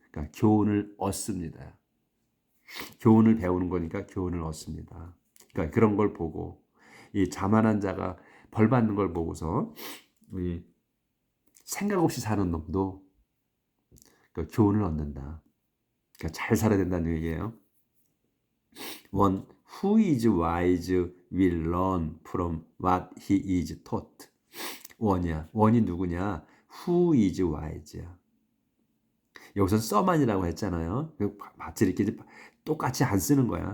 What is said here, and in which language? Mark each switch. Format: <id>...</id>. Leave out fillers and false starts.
<ko>그러니까 교훈을 얻습니다. 교훈을 배우는 거니까 교훈을 얻습니다. 그러니까 그런 걸 보고 이 자만한 자가 벌 받는 걸 보고서 생각 없이 사는 놈도 교훈을 얻는다. 그러니까 잘 살아야 된다는 얘기예요.</ko> <en>One who is wise will learn from what he is taught.</en> <ko>원이 누구냐?</ko> <en>Who is wise</en> <ko>야. 여기서 써만이라고 했잖아요. 마치 이렇게 똑같이 안 쓰는 거야.</ko>